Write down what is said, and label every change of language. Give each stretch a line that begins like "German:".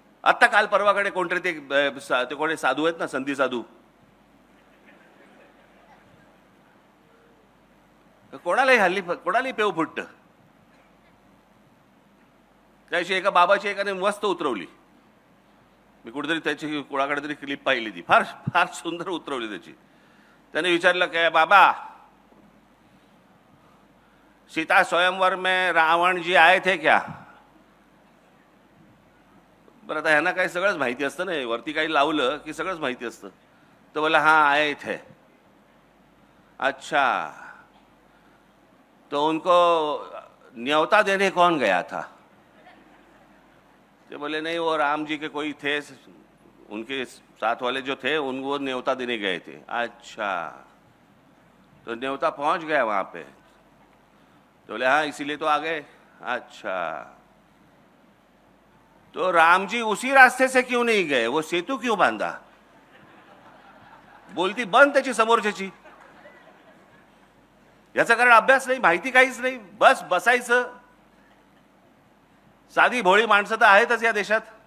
Marathi: आता काल परवाकडे कोणतरी ते कोणी साधू आहेत ना, संधी साधू, कोणालाही पेव फुटतं. त्याशी एका बाबाची एकाने मस्त उतरवली. मी कुठेतरी त्याची कोणाकडे तरी क्लिप पाहिली, ती फार फार सुंदर उतरवली त्याची. त्याने विचारलं काय बाबा,
Hindi: सीता स्वयंवर में रावण जी आए थे क्या?
Marathi: बरं, आता ह्यांना काही सगळंच माहिती असतं ना, वरती काही लावलं की सगळंच माहिती असतं. तर बोला
Hindi: हाँ आए थे. अच्छा, तो उनको न्योता देने कौन गया था? तो बोले नहीं, वो राम जी के कोई थे, उनके साथ वाले जो थे उनको न्योता देने गए थे. अच्छा, तो न्योता पहुंच गया वहां पे? तो बोले हाँ, इसीलिए तो आ गए. अच्छा, तो राम जी उसी रास्ते से क्यों नहीं गए? वो सेतु क्यों बांधा?
Marathi: बोलती बंद त्याची समोरच्याची. याचा कारण अभ्यास नाही, माहिती काहीच नाही, बस बसायचं. साधी भोळी माणसं तर आहेतच या देशात.